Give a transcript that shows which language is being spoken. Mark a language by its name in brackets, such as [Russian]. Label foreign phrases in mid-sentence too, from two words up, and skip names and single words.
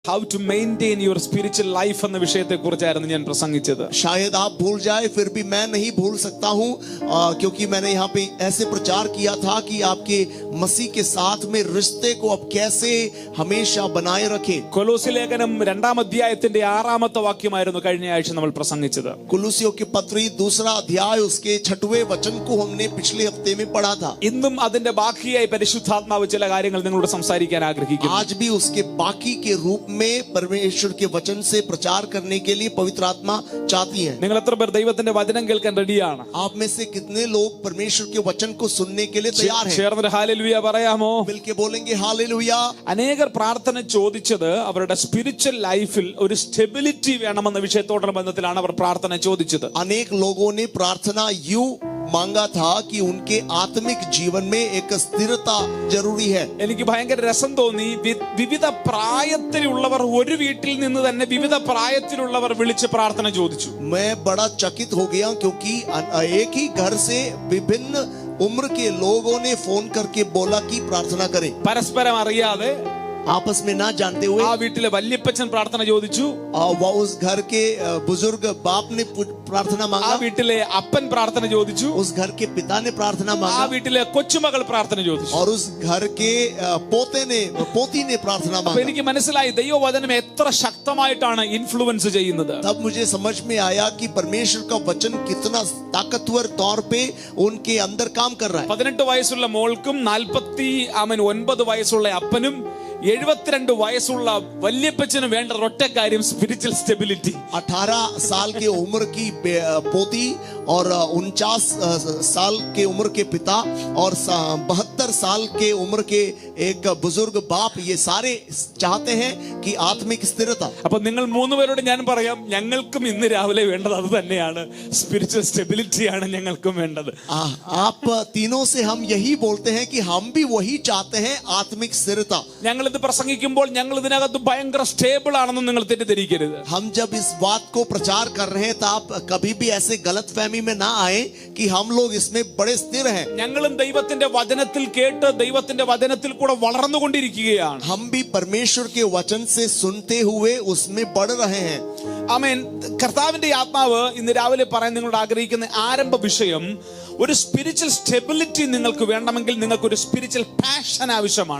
[English] How to maintain your spiritual life [Malayalam] എന്ന വിഷയത്തെക്കുറിച്ചായിരുന്നു ഞാൻ പ്രസംഗിച്ചത്. [Hindi] शायद आप भूल जाए, फिर भी मैं नहीं भूल सकता हूँ, क्योंकि मैंने यहाँ पे ऐसे प्रचार किया था कि आपके मसीह के साथ में रिश्ते को अब कैसे हमेशा बनाए रखें. [Malayalam] കൊലോസ്യ ലേഖനം 2-ാം അധ്യായത്തിന്റെ 6-ാമത്തെ വാക്യമായിരുന്നു കഴിഞ്ഞ ആഴ്ച നമ്മൾ പ്രസംഗിച്ചത്. [Hindi] कुलुसियों की पत्री 2 अध्याय उसके 6वें वचन को हमने पिछले हफ्ते में पढ़ा था. [Malayalam] ഇന്നും അതിന്റെ ബാക്കിയായി പരിശുദ്ധാത്മാവ് ചില കാര്യങ്ങൾ നിങ്ങളോട് സംസാരിക്കാൻ ആഗ്രഹിക്കുന്നു. [Hindi] आज भी उसके बाकी के रूप में परमेश्वर के वचन से प्रचार करने के लिए पवित्र आत्मा चाहती है. [Malayalam] നിങ്ങൾ എത്ര പേർ ദൈവത്തിന്റെ വചനം കേൾക്കാൻ റെഡിയാണ്? [Hindi] आप में से कितने लोग परमेश्वर के वचन को सुनने के लिए तैयार हैं? [Malayalam] ചേർന്ന് ഹല്ലേലൂയ പറയാമോ? [Hindi] मिलके बोलेंगे हालेलुया. [Malayalam] അനേകർ പ്രാർത്ഥന ചോദിച്ചത് അവരുടെ [English] spiritual life [Malayalam] ഒരു സ്റ്റെബിലിറ്റി വേണമെന്ന വിഷയത്തോടുള്ള ബന്ധത്തിലാണ് അവർ പ്രാർത്ഥന ചോദിച്ചത്. [Hindi] अनेक लोगों ने प्रार्थना यूं मांगा था कि उनके आत्मिक जीवन में एक स्थिरता जरूरी है. [Malayalam] എനിക്ക് ഭയങ്കര രസം തോന്നി. വിവിധ പ്രായത്തിലുള്ളവർ ഒരു വീട്ടിൽ നിന്ന് തന്നെ വിവിധ പ്രായത്തിലുള്ളവർ വിളിച്ച് പ്രാർത്ഥന ചോദിച്ചു. [Hindi] मैं बड़ा चकित हो गया, क्योंकि एक ही घर से विभिन्न उम्र के लोगों ने फोन करके बोला कि प्रार्थना करें. [Malayalam] പരസ്പരം അറിയാതെ [Hindi] आपस में ना जानते हुए [Malayalam] ആ വീട്ടിലെ വല്യപ്പച്ചൻ പ്രാർത്ഥന ചോദിച്ചു. [Hindi] उस घर के बुजुर्ग बाप ने प्रार्थना [Malayalam] ആ [Hindi] मांगा. [Malayalam] വീട്ടിലെ അപ്പൻ പ്രാർത്ഥന ചോദിച്ചു. [Hindi] उस घर के पिता ने प्रार्थना [Malayalam] ആ [Hindi] मांगा. [Malayalam] വീട്ടിലെ കൊച്ചുമകൾ പ്രാർത്ഥന ചോദിച്ചു. [Hindi] और उस घर के पोती ने प्रार्थना [Malayalam] അപ്പൊ [Hindi] मांगा. [Malayalam] എനിക്ക് മനസ്സിലായി ദൈവവചനം എത്ര ശക്തമായിട്ടാണ് ഇൻഫ്ലുവൻസ് ചെയ്യുന്നത്. [Hindi] तब मुझे समझ में आया कि परमेश्वर का वचन कितना ताकतवर तौर पे उनके अंदर काम कर रहा है. [Malayalam] 18 വയസ്സുള്ള മോൾക്കും 49 വയസ്സുള്ള അപ്പനും 72 വയസ്സുള്ള വല്യപ്പച്ചനും വേണ്ട ഒറ്റ കാര്യം [English] spiritual stability. [Hindi] 18 साल की उम्र की पोती और 49 साल के उम्र के पिता और 72 साल के उम्र के एक बुजुर्ग बाप, ये सारे चाहते हैं कि आत्मिक स्थिरता. [Malayalam] അപ്പൊ നിങ്ങൾ 3 പേരോട് ഞാൻ പറയാം, ഞങ്ങൾക്കും ഇന്ന് രാവിലെ വേണ്ടത് അത് തന്നെയാണ്. [English] spiritual stability [Malayalam] ഞങ്ങൾക്കും വേണ്ടത്. [Hindi] आप तीनों से हम यही बोलते हैं कि हम भी वही चाहते हैं, आत्मिक स्थिरता. [Malayalam] ഞങ്ങൾ ഇത് പ്രസംഗിക്കുമ്പോൾ ഞങ്ങൾ ഇതിനകത്ത് ഭയങ്കര സ്റ്റേബിൾ ആണെന്ന് നിങ്ങൾ തെറ്റിദ്ധരിക്കരുത്. [Hindi] हम जब इस बात को प्रचार कर रहे हैं तो आप कभी भी ऐसे गलतफहमी में ना आए कि हम लोग इसमें बड़े स्थिर हैं. [Malayalam] ഞങ്ങളും ദൈവത്തിന്റെ വചനത്തിൽ കേട്ട് ദൈവത്തിന്റെ വചനത്തിൽ കൂടെ വളർന്നുകൊണ്ടിരിക്കുകയാണ്. [Hindi] हम भी परमेश्वर के वचन से सुनते हुए उसमें बढ़ रहे हैं. [Malayalam] ആമേൻ. കർത്താവിന്റെ ആത്മാവ് ഇന്ന് രാവിലെ പറയാൻ നിങ്ങളോട് ആഗ്രഹിക്കുന്ന ആരംഭ വിഷയം, ഒരു [English] spiritual stability [Malayalam] നിങ്ങൾക്ക് വേണമെങ്കിൽ നിങ്ങൾക്ക് ഒരു [English] spiritual passion [Malayalam] ആവശ്യമാണ്.